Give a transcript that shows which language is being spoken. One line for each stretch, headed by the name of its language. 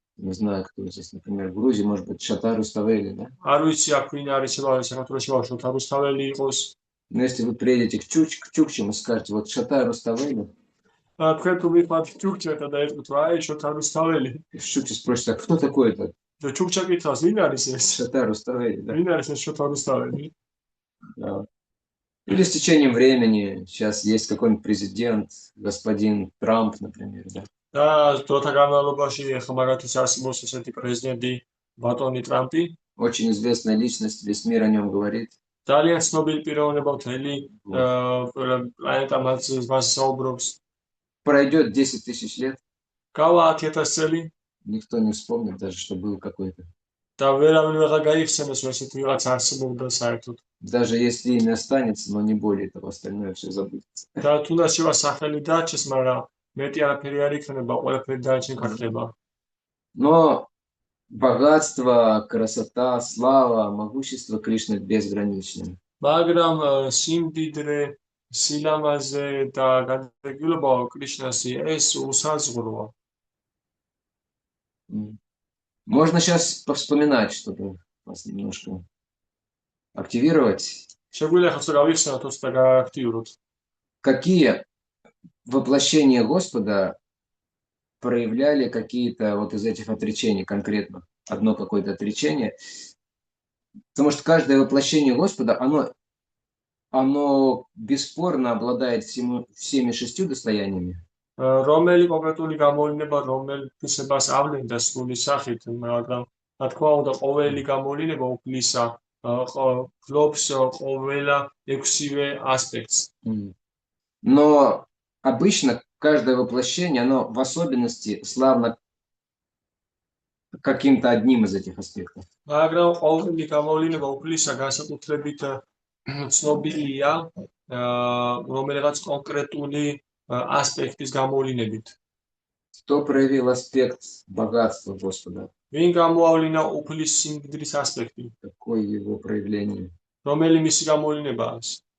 Russian: Не знаю, кто здесь, например, в Грузии, может быть, Шатар Руставели, да?
Georgian: არ ვიცი აქ ვინ არის საქართველოში შოთა რუსთაველი იყოს.
Russian: Но если вы приедете к Чукчам и скажете, вот Шатар Руставели,
Georgian: თქვენ თუ მიხმართ ჩუქჩათა და ერთგულთ რა არის შოთა რუსთაველი.
Russian: Чукча спросит, а кто такой этот
Georgian: და ჩუქჩა კითხავს ვინ არის ეს?
Russian: Шатар Руставели, да?
Georgian: ვინ არის ეს შოთა რუსთაველი?
Russian: Да. Или с течением времени, сейчас есть какой-нибудь президент, господин Трамп, например, да?
Georgian: და დროთა განმავლობაში ახლა მაგათაც არსებობს ესეთი პრეზიდენტი ბატონი ტრამპი.
Russian: Очень известная личность, весь мир о нем говорит.
Georgian: ძალიან ცნობილი პიროვნება მთელი პლანეტა მას საუბრობს.
Russian: Пройдет 10 тысяч лет,
Georgian: გავა 10,000 წელი
Russian: никто не вспомнит даже, что был какой-то.
Georgian: და ვერავინ ვეღარ გაიხსენებს, რომ ესეთი ვიღაც არსებობდა საერთოდ.
Russian: Даже если имя останется, но не более того, остальное все забудется.
Georgian: და თუნდაც შევა სახელი დარჩეს, მაგრამ მეტი არაფერი არ იქნება, ყველაფერი დარჩენ გახდება.
Russian: Но богатство, красота, слава, могущество Кришны безграничны.
Georgian: მაგრამ სიმდიდრე, სილამაზე და განდეგილობა კრიშნასი ეს უსაზღვროა.
Russian: Можно сейчас повспоминать, чтобы вас немножко активировать.
Georgian: შეგვიძლია ხაც გავიხსენოთ და გააქტიუროთ.
Russian: Какие воплощения Господа проявляли какие-то вот из этих отречений конкретно? Одно какое-то отречение. Потому что каждое воплощение Господа, оно бесспорно обладает всеми 6 достояниями.
Georgian: რომელი კონკრეტული გამოვლინება რომელთვისებას ავლენდა სრული სახით, მაგრამ რა თქმა უნდა ყოველი გამოვლინება უფლისა ფლობს ყველა 6-ვე аспектს.
Russian: Но обычно каждое воплощение, оно в особенности славно каким-то одним из этих аспектов.
Georgian: მაგრამ ყოველი გამოვლინება უფლისა განსაკუთრებით ცნობილია რომელიღაც კონკრეტული аспектის გამოვლინებით.
Russian: Кто проявил аспект богатства Господа?
Georgian: ვინ გამოავლინა უფლის სიმდიდრის ასპექტი?
Russian: Какое его проявление?
Georgian: რომელი მისი გამოვლინებაა ეს?